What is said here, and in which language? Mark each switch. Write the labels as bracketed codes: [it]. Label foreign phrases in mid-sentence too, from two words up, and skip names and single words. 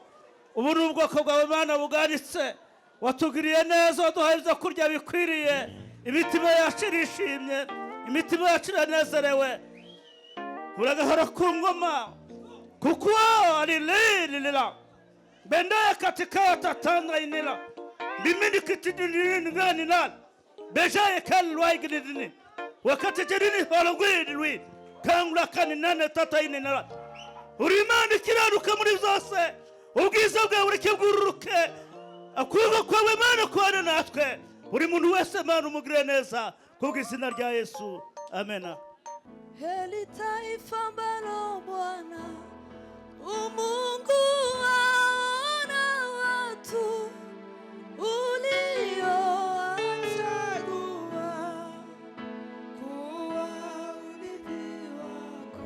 [rn] Ubu ni ubwoko bwawe Mana buganitse, watugiriye neza, waduhaye ibyo kurya bikwiriye. Imitima yacu irishimye, imitima yacu iranezerewe. Uragahora ku ngoma, kuko ari lilila bendaya katika tatanga inila bimini kitidini ngani nal bejaye kalwai gidini wakati jedini hologwidwi kangula kaninane tata inila urimani kiraruka muri zose ubwiza bwawe urikibwururuke akuba kwawe Mana kwana natwe buri muntu wese Mana umugire neza kubw'izina rya Yesu, amena. [sw] Heli taifa ambalo Bwana umungu waona watu uliowachagua kuwa urithi wako.